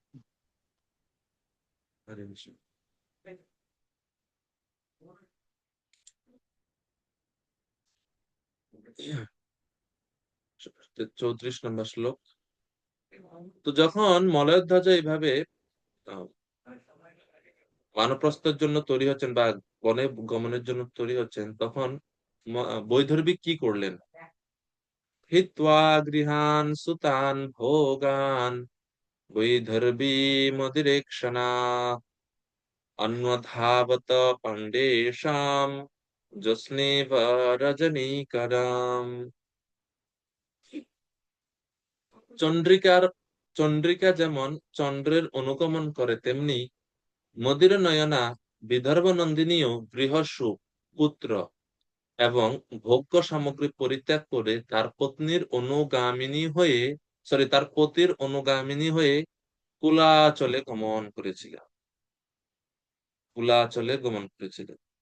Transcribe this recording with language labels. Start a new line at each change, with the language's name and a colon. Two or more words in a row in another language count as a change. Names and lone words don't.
Bangla: হরে কৃষ্ণ। 34 নম্বর শ্লোক। তো যখন মলয়ধ্বজ এইভাবে আহ, বানপ্রস্থের জন্য তৈরি হচ্ছেন বা বনে গমনের জন্য তৈরি হচ্ছেন, তখন বৈদর্ভী কি করলেন?
Sanskrit: হিত্বা গৃহান সুতান ভোগান বৈদর্ভী মদিরেক্ষণা অন্বধাবত পাণ্ডেশাম জস্নেব রজনীকরাম।
Bangla: চন্দ্রিকার চন্দ্রিকা যেমন চন্দ্রের অনুগমন করে, তেমনি মদির নয়না বিদর্ভ নন্দিনীও গৃহসুখ, পুত্র এবং ভোগ্য সামগ্রী পরিত্যাগ করে তার পতির অনুগামিনী হয়ে কুলাচলে গমন করেছিলেন।